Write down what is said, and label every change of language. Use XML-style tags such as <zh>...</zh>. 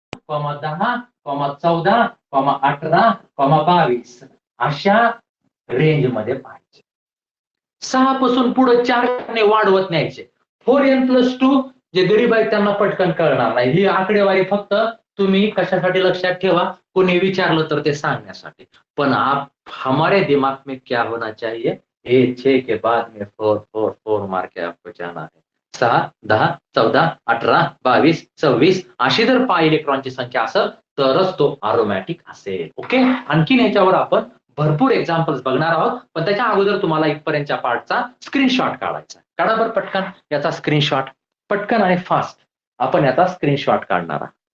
<mr>10, 14, 18, 22 अशा रेंज मध्ये पाहिजे. 6 पासून पुढे 4 ने वाढवत न्यायचे. 4n+2 जे गरीब आहेत त्यांना पटकन कळणार नाही. ही आकडेवारी फक्त तुम्ही कशासाठी लक्षात ठेवा, कोणी विचारलं तर ते सांगण्यासाठी. पण</mr> <hi>आप हमारे दिमाग में क्या होना चाहिए? हे 6 के बाद में 4 4 4 मार के आपको जाना है.</hi> <mr>6 10 14 18 22 26 अशी जर पाय इलेक्ट्रॉनची संख्या असेल तरच तो अरोमॅटिक असेल. ओके, आणखीन याच्यावर आपण भरपूर एक्झाम्पल्स बघणार आहोत. पण त्याच्या अगोदर तुम्हाला इथपर्यंतच्या पार्टचा स्क्रीनशॉट काढायचा. काढा बरं पटकन याचा स्क्रीनशॉट. पटकन आणि फास्ट आपण याचा स्क्रीनशॉट काढणार आहोत.</mr>